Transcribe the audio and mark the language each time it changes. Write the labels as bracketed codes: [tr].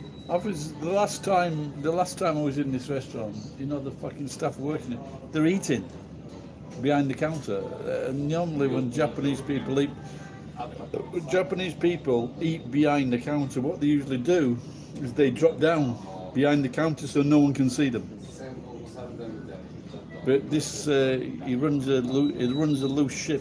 [en] I was the last time I was in this restaurant, you know, the fucking staff working it, they're eating behind the counter. And normally when Japanese people eat behind the counter, what they usually do is they drop down behind the counter so no one can see them. [ja] 宣告されたみたいに言っちゃった。 [en] But this he runs a loose ship.